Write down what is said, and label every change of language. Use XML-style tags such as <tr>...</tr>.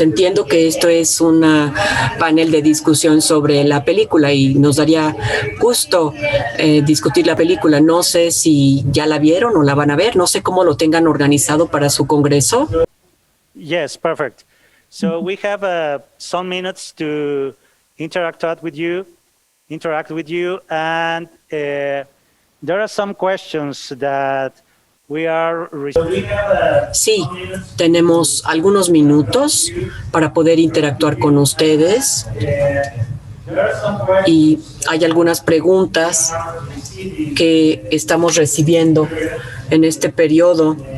<es>Entiendo que esto es un panel de discusión sobre la película y nos daría gusto discutir la película. No sé si ya la vieron o la van a ver. No sé cómo lo tengan organizado para su congreso.</es> <en>Yes, perfect. So we have some minutes to interact with you, and there are some questions that we are.</en> <es>Sí, tenemos algunos minutos para poder interactuar con ustedes y hay algunas preguntas que estamos recibiendo en este periodo.</es>